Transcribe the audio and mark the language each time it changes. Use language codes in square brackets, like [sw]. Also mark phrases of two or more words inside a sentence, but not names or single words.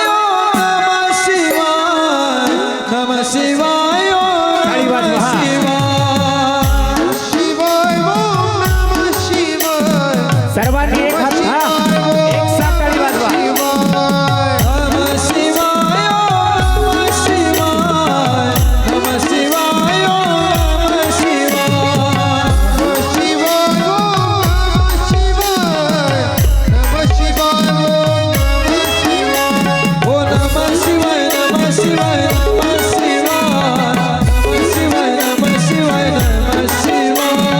[sa] नमः शिवाय नमः शिवाय नमः शिवाय शिवाय नमः शिवाय. [mr] सर्वांनी एक हात एक साथ टाळी वाजवा. [sa] नमः शिवाय नमः शिवाय नमः शिवाय नमः शिवाय नमः शिवाय ओ नमः शिवाय नमः शिवाय नमः शिवाय नमः शिवाय नमः शिवाय